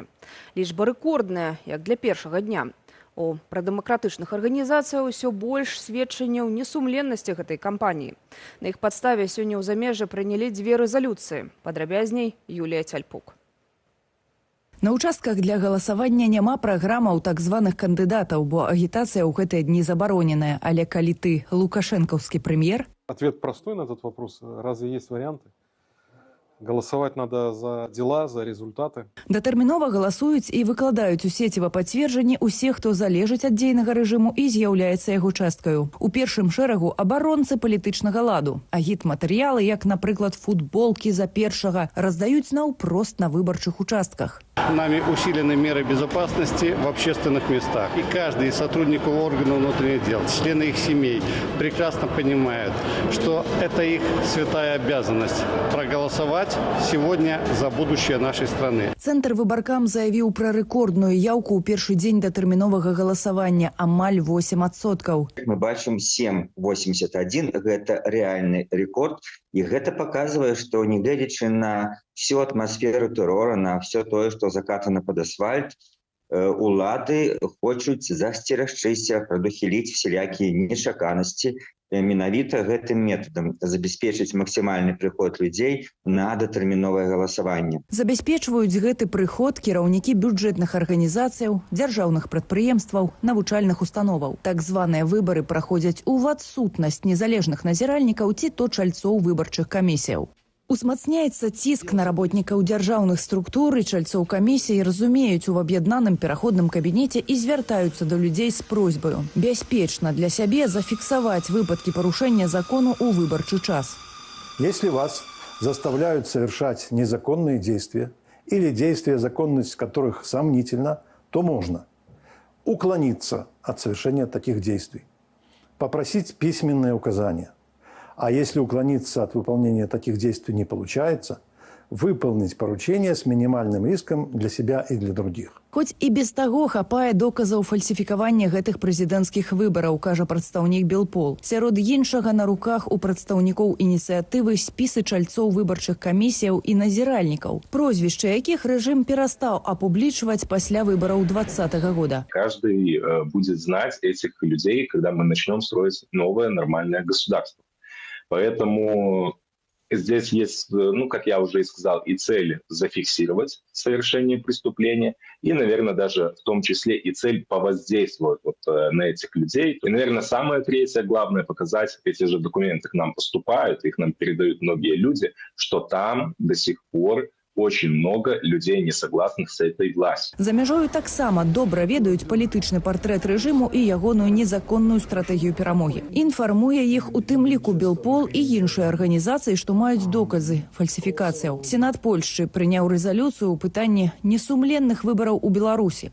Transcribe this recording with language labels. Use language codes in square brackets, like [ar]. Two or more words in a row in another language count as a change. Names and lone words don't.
[be] Лічба рэкордная, як для першага дня. У прадэмакратычных арганізацыях усё больш сведчанняў несумленнасці гэтай кампаніі. На іх падставе сёння ў замежжы прынялі 2 рэзалюцыі. Падрабязней Юлія Цяльпук. На участках для галасавання няма праграмаў так званых кандыдатаў, бо агітацыя ў гэтыя дні забароненая. Але калі ты лукашэнкаўскі прэм'ер? [ru] Ответ простой на этот вопрос. Разве есть варианты? Голосовать надо за дела, за результаты. [be] Датэрмінова галасуюць і выкладаюць у сеціва пацверджанні усе, хто залежыць ад дзейнага рэжыму і з'яўляецца яго часткаю. У першым шэрагу абаронцы палітычнага ладу. Агітматэрыялы, як, напрыклад, футболкі за першага, раздаюць наўпрост на выбарчых участках. [ru] Нами усилены меры безопасности в общественных местах. И каждый из сотрудников органов внутренних дел, члены их семей прекрасно понимают, что это их святая обязанность проголосовать сегодня за будущее нашей страны. [be] Цэнтр выбаркам заявіў пра рэкордную яўку ў першы дзень датэрміновага галасавання, амаль 8%. Мы бачым 7,81, гэта рэальны рэкорд. [ru] И это показывает, что неглядячи на всю атмосферу террора, на все то, что закатано под асфальт, [be] улады хочуць засцерагчыся, прадухіліць всялякія нечаканасці менавіта гэтым методам, забяспечыць максімальны прыход людзей на датэрміновае галасаванне. Забяспечваюць гэты прыход кіраўнікі бюджэтных арганізацыяў, дзяржаўных прадпрыемстваў, навучальных установаў. Так званыя выбары праходзяць у адсутнасць незалежных назіральнікаў ці то чальцоў выбарчых камісіяў. Узмацняецца ціск на работнікаў дзяржаўных структур і чальцоў камісіі разумеюць у аб'яднаным пераходным кабінеце і звяртаюцца да людзей з просьбаю бяспечна для сябе зафіксаваць выпадкі парушэння закону ў выбарчы час. [ru] Если вас заставляют совершать незаконные действия или действия, законность которых сомнительна, то можно уклониться от совершения таких действий, попросить письменные указания. А если уклониться от выполнения таких действий не получается, выполнить поручение с минимальным риском для себя и для других. [be] Хоць і без таго хапае доказаў фальсіфікавання гэтых прэзідэнцкіх выбараў, кажа прадстаўнік Белпол. Сярод іншага на руках у прадстаўнікоў ініцыятывы спісы чальцоў выбарчых камісіяў і назіральнікаў, прозвішчы якіх рэжым перастаў апублічваць пасля выбараў 2020 года. [ru] Каждый будет знать этих людей, когда мы начнем строить новое нормальное государство. Поэтому здесь есть, как я уже и сказал, и цель зафиксировать совершение преступления, и, наверное, даже в том числе и цель повоздействовать на этих людей. И, наверное, самое третье, главное, показать, эти же документы к нам поступают, их нам передают многие люди, что там до сих пор очень много людей, не согласных с этой властью. [be] За мяжою таксама добра ведаюць палітычны партрэт рэжыму і ягоную незаконную стратэгію перамогі. Інфармуе іх у тым ліку Белпол і іншыя арганізацыі, што маюць доказы фальсіфікацыяў. Сенат Польшчы прыняў рэзалюцыю ў пытанні несумленных выбараў у Беларусі.